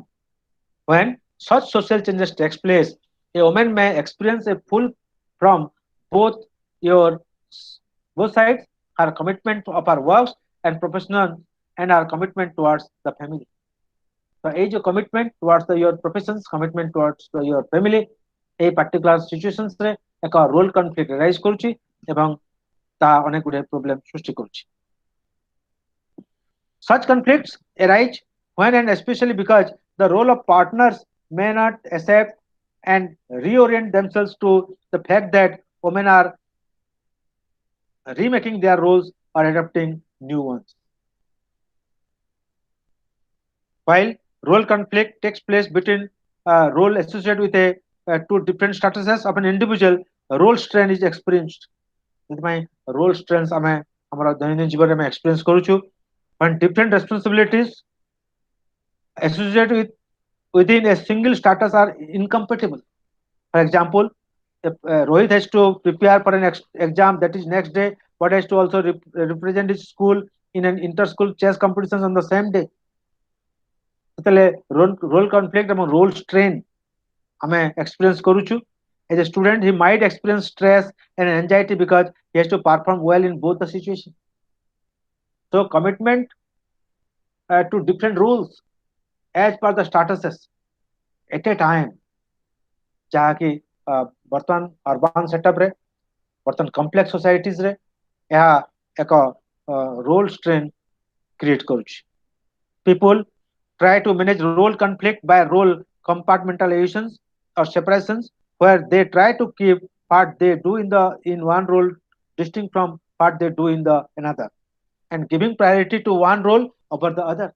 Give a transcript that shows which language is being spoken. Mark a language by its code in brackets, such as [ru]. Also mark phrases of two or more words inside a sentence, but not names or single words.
[en] When such social changes takes place, a woman may experience a pull from both your both sides, her commitment of her works and professional and her commitment towards the family. So age of commitment towards your professions, commitment towards your family, a particular situations [or] ରେ ଏକ [en] role conflict arise [or] କରୁଛି ଏବଂ ତା ଅନେକ ଗୁଡ଼ିଏ problem ସୃଷ୍ଟି କରୁଛି। [en] Such conflicts arise when and especially because the role of partners may not accept and reorient themselves to the fact that women are remaking their roles or adopting new ones. While role conflict takes place between role associated with a two different statuses of an individual, role strain is experienced. ସେଥିପାଇଁ role strains [or] ଆମେ ଆମର ଦୈନନ୍ଦିନ ଜୀବନରେ ଆମେ [en] experience କରୁଛୁ when different responsibilities associated within a single status are incompatible. For example, if Rohit has to prepare for an exam that is next day, but has to also represent his school in an inter-school chess competition on the same day. Role conflict and role strain ଆମେ experience କରୁଛୁ. As a student, he might experience stress and anxiety because he has to perform well in both the situations. So commitment to different rules as per the statuses at a time, [or] ଯାହାକି ବର୍ତ୍ତମାନ [en] urban setup [or] ବର୍ତ୍ତମାନ [en] complex societies [or] ଏହା ଏକ [en] role strain create [or] କରୁଛି। [en] People try to manage role conflict by role compartmentalizations or separations, where they try to keep what they do in one role distinct from what they do in the another, and giving priority to one role over the other.